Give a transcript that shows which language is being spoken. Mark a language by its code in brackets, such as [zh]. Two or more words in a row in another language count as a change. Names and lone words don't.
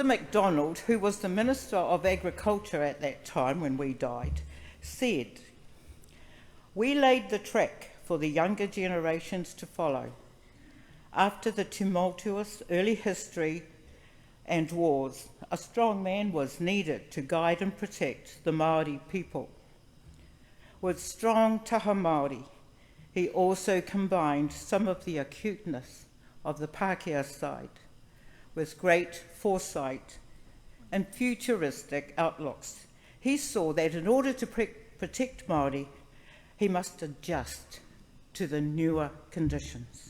[en] MacDonald, who was the Minister of Agriculture at that time when we died, said, "We laid the track for the younger generations to follow. After the tumultuous early history and wars, a strong man was needed to guide and protect the Māori people. With strong [mi] taha Māori, [en] he also combined some of the acuteness of the Pākehā side with great foresight and futuristic outlooks. He saw that in order to protect Māori, he must adjust to the newer conditions.